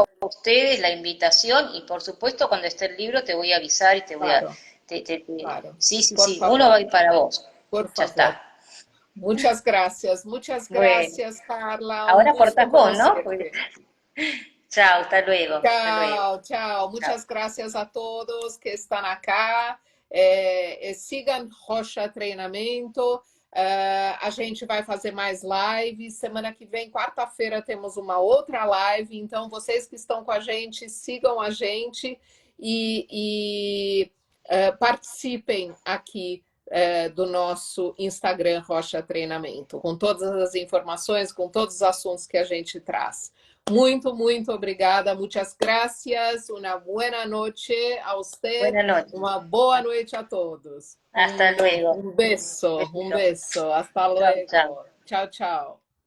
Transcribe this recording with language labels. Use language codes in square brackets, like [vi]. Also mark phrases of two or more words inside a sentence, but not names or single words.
[es] a ustedes la invitación y por supuesto cuando esté el libro te voy a avisar y te voy a... claro, claro, Sí, sí, por sí, uno va favor, a ir para vos. por Ya favor. está. Muchas Bueno, gracias, Carla. Un ahora gusto cortás vos, ¿no? conocerte. Chao, hasta luego, hasta luego. Chao, chao. Chao. Muchas gracias a todos que estão acá. [pt] Sigam Rocha Treinamento. A gente vai fazer mais lives. Semana que vem, quarta-feira, temos uma outra live. Então, vocês que estão com a gente, sigam a gente e participem aqui do nosso Instagram Rocha Treinamento, com todas as informações, com todos os assuntos que a gente traz. Muito, muito obrigada. [es] Muchas gracias. [pt] Uma boa noite a você. [es] Buenas noches. [pt] Uma boa noite a todos. [es] Hasta luego. [pt] Um beijo, um [es] Besito. [pt] beijo. Hasta [es] Chao, chao. luego. [pt] Tchau, tchau.